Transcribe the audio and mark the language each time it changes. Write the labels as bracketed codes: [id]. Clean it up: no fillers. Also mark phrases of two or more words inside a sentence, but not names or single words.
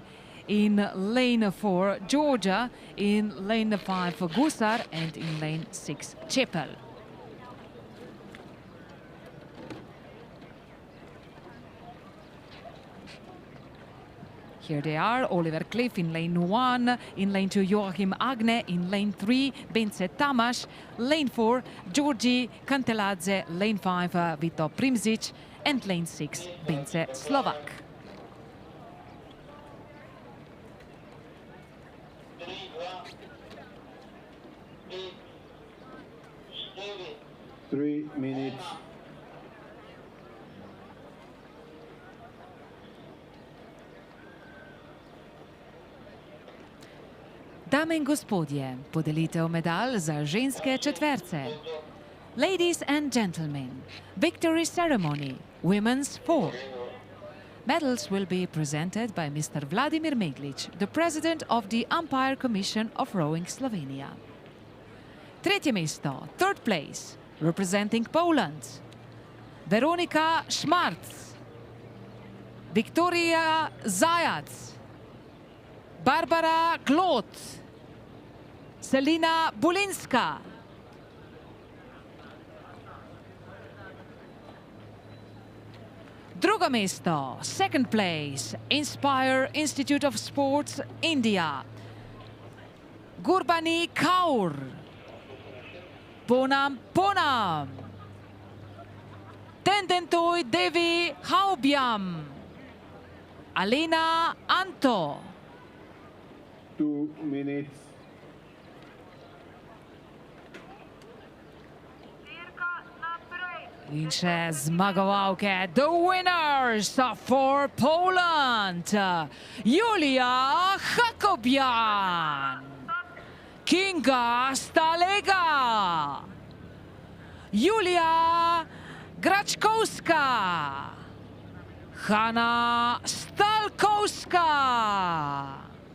[en] In lane 4, Georgia. In lane 5, Gusar. And in lane 6, Chepel. Here they are, Oliver Cliff in lane 1, in lane 2 Joachim Agne, in lane 3 Bence Tamas, lane 4 Georgi Kanteladze, lane 5 Vito Primzic, and lane 6 Bence Slovak. Three minutes. [sl] Dame in gospodje, podelitev medalj za ženske četverce. [en] Ladies and gentlemen, victory ceremony, women's 4. Medals will be presented by Mr. Vladimir Meglic, the president of the Umpire Commission of Rowing Slovenia. [sl] Tretje mesto, [en] third place, representing Poland, Veronika Šmarc, Viktoria Zajac, Barbara Klot, Selina Bulinska. [sl] Drugo mesto, [en] second place, Inspire Institute of Sports, India, Gurbani Kaur, Ponam Ponam, Tendentoi Devi Haubiam, Alina Anto. 2 minutes. [sl] In še zmagovalke, [en] the winners for Poland, Julia Hakobian, Kinga Stalega, Julia Graczkowska, Hanna Stalkowska.